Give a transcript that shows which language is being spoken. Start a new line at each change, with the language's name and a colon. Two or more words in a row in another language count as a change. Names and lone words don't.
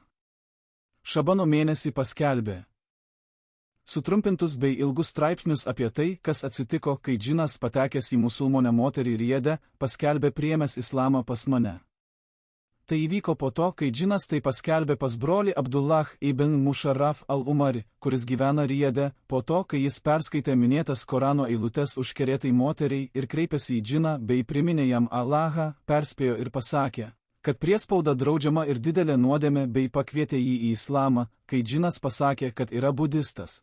Lithuanian: Šabano mėnesį paskelbė sutrumpintus bei ilgus straipsnius apie tai, kas atsitiko, kai džinas patekęs į musulmonę moterį Riede, paskelbė priėmęs islamą pas mane. Tai įvyko po to, kai džinas tai paskelbė pas brolį Abdullah ibn Musharraf al-Umari, kuris gyvena Riede, po to, kai jis perskaitė minėtas Korano eilutes užkerėtai moteriai ir kreipėsi į džiną bei priminė jam Allahą, perspėjo ir pasakė, kad priespauda draudžiama ir didelė nuodėmė bei pakvietė jį į islamą, kai džinas pasakė, kad yra budistas.